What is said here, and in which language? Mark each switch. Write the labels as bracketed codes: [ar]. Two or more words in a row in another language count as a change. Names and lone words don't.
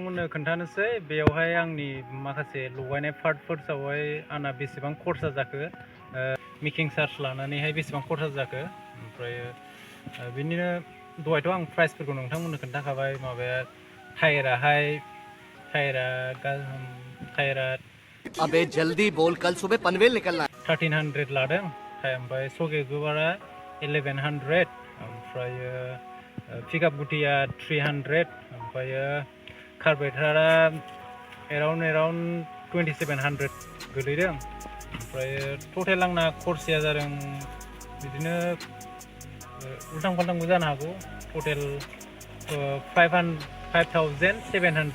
[brx] खोन्थानोसै बेयावहाय आंनि माखासे लगायनाय पार्टफोरावहाय आंना बेसेबां खरसा जाखो [en] making charge [brx] लानानैहाय बेसेबां खरसा जाखो ओमफ्राय बिनिनो दहायथ' आं प्राइसफोरखौ नोंथांमोननो खोन्थाखाबाय माबाया टायरा [hi] अबे जल्दी बोल कल सुबह पनवेल निकलना है [brx] 1300 लादों ओमफ्राय सगे गोबारा 1100 ओमफ्राय पिकआप गुटिया 300 ओमफ्राय कार्बेटारा एराउन्ड 2700 गोलैदों ओमफ्राय टटेल आंना खरसाया जादों बिदिनो उल्टां फाल्टांबो जानो हागौ टटेल 5700